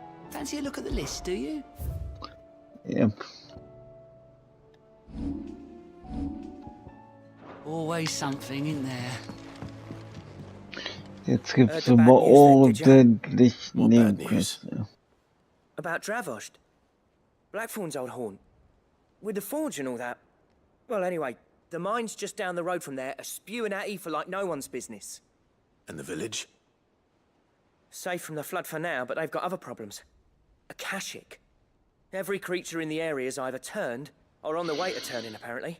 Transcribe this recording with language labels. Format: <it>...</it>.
<en>Fancy a look at the list, do you? Yep. Always something in there.</en> <de>Jetzt gibt's aber ordentlich Nebenquests.</de> <en>About Dravost. Blackthorn's old haunt. With the forge and all that. Well, anyway, the mine's just down the road from there, are spewing at Aoife like no one's business. And the village? Safe from the flood for now, but they've got other problems. Akashic. Every creature in the area is either turned, or on the way to turning, apparently.</en>